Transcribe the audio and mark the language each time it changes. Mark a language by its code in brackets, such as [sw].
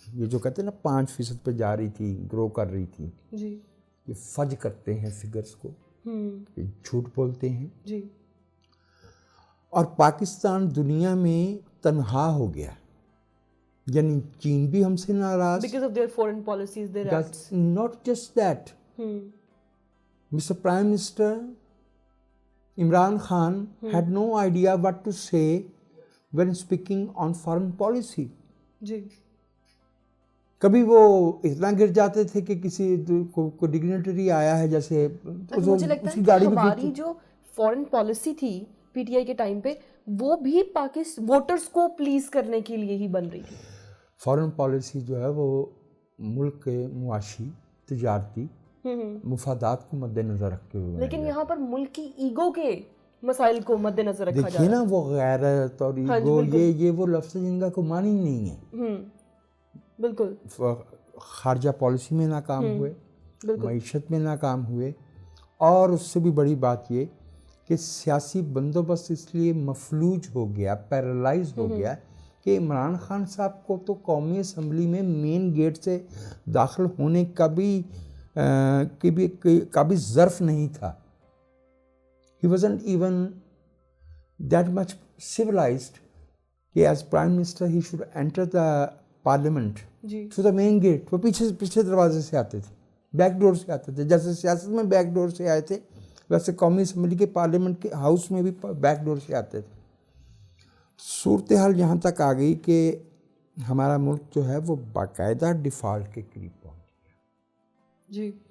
[ur] یہ جو کہتے ہیں نا 5% پہ جا رہی تھی, گرو کر رہی تھی, یہ فج کرتے ہیں فگرز کو, یہ جھوٹ بولتے ہیں. اور پاکستان دنیا میں تنہا ہو گیا, یعنی چین بھی ہم سے ناراض. [en] Because of their foreign policies, their acts. Not just that. Mr. Prime Minister Imran Khan had no idea what to say when speaking on foreign policy. [ur] کبھی وہ اتنا گر جاتے تھے کہ کسی کو ڈگنیٹری آیا ہے جیسے مجھے لگتا ہے کہ ہماری جو فورن پالیسی تھی پی ٹی آئی کے ٹائم پہ وہ بھی ووٹرز کو پلیز کرنے کے لیے ہی بن رہی تھی. فورن پالیسی جو ہے وہ ملک کے معاشی تجارتی مفادات کو مد نظر رکھتے ہوئے, لیکن یہاں پر ملک کی ایگو کے مسائل کو مد نظر رکھا جا رہا ہے. دیکھیے نا وہ غیرت اور ایگو, یہ وہ لفظ جن کا کوئی معنی نہیں ہے. بالکل, خارجہ پالیسی میں ناکام ہوئے, معیشت میں ناکام ہوئے, اور اس سے بھی بڑی بات یہ کہ سیاسی بندوبست اس لیے مفلوج ہو گیا, پیرالائز ہو گیا کہ عمران خان صاحب کو تو قومی اسمبلی میں مین گیٹ سے داخل ہونے کا بھی کا بھی ظرف نہیں تھا. [en] He wasn't even that much civilized [ur] کہ [en] as Prime Minister he should enter the Parliament through the main gate. [ur] وہ پیچھے دروازے سے آتے تھے, بیک ڈور سے آتے تھے. جیسے سیاست میں بیک ڈور سے آئے تھے ویسے قومی اسمبلی کے پارلیمنٹ کے ہاؤس میں بھی بیک ڈور سے آتے تھے. صورتحال یہاں تک آ گئی کہ ہمارا ملک جو ہے وہ باقاعدہ ڈیفالٹ کے قریب پہنچ گیا.